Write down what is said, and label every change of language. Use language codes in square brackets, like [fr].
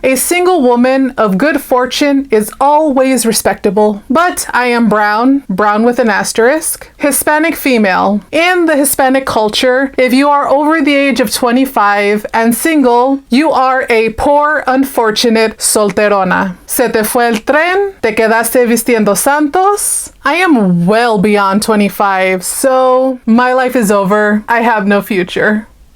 [en] A single woman of good fortune is always respectable. But I am brown with an asterisk, Hispanic female. In the Hispanic culture, if you are over the age of 25 and single, you are a poor, unfortunate solterona. [es] Se te fue el tren, te quedaste vistiendo santos. [en] I am well beyond 25, so my life is over. I have no future.